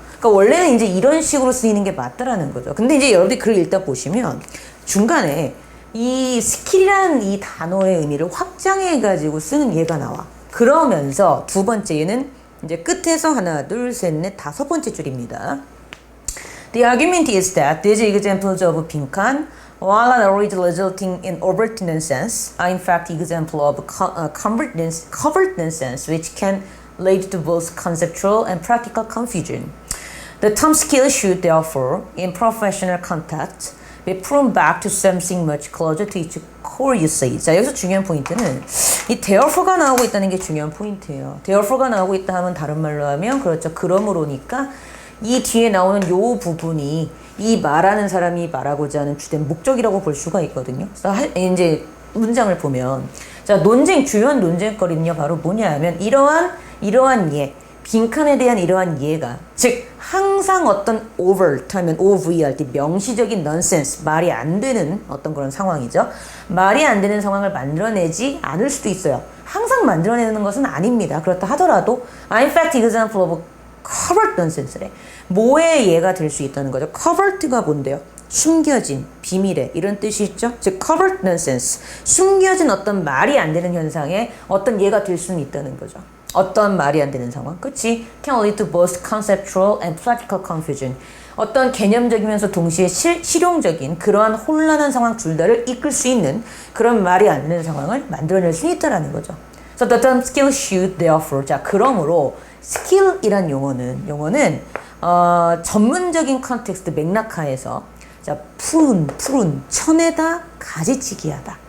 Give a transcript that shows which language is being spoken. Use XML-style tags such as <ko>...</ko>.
<ko>그러니까 원래는 이제 이런 식으로 쓰이는 게 맞다라는 거죠. 근데 이제 여러분들이 글을 읽다 보시면 중간에 이 스킬이라는 이 단어의 의미를 확장해가지고 쓰는 예가 나와. 그러면서 두 번째 얘는 이제 끝에서 하나, 둘, 셋, 넷, 다섯 번째 줄입니다.</ko> <en>The argument is that these examples of</en> <ko>빈칸,</ko> <en>while not resulting in overt nonsense, are in fact example of covert nonsense, which can lead to both conceptual and practical confusion. The term skill should therefore, in professional context, be proven back to something much closer to its core usage.</en> <ko>자, 여기서 중요한 포인트는 이 therefore가 나오고 있다는 게 중요한 포인트예요. therefore가 나오고 있다 하면 다른 말로 하면 그렇죠. 그러므로니까 이 뒤에 나오는 요 부분이 이 말하는 사람이 말하고자 하는 주된 목적이라고 볼 수가 있거든요. 그래서 이제 문장을 보면 자, 주요한 논쟁거리는요 바로 뭐냐 하면 이러한 예, 빈칸에 대한 이러한 이해가, 즉 항상 어떤 overt 하면 OV 할 때 명시적인 nonsense, 말이 안 되는 어떤 그런 상황이죠. 말이 안 되는 상황을 만들어내지 않을 수도 있어요. 항상 만들어내는 것은 아닙니다. 그렇다 하더라도</ko> <en>in fact example of covert nonsense래.</en> <ko>뭐의 예가 될 수 있다는 거죠. covert가 뭔데요? 숨겨진, 비밀의 이런 뜻이 있죠. 즉</ko> <en>covert nonsense,</en> <ko>숨겨진 어떤 말이 안 되는 현상에 어떤 예가 될 수는 있다는 거죠. 어떤 말이 안 되는 상황, 그치?</ko> <en>Can lead to both conceptual and practical confusion.</en> <ko>어떤 개념적이면서 동시에 실용적인 그러한 혼란한 상황 둘 다를 이끌 수 있는 그런 말이 안 되는 상황을 만들어낼 수 있다는 거죠.</ko> <en>So the term skill should therefore,</en> <ko>자, 그러므로 skill이란 용어는 전문적인 컨텍스트 맥락하에서 자, 푸른 천에다 가지치기 하다.</ko>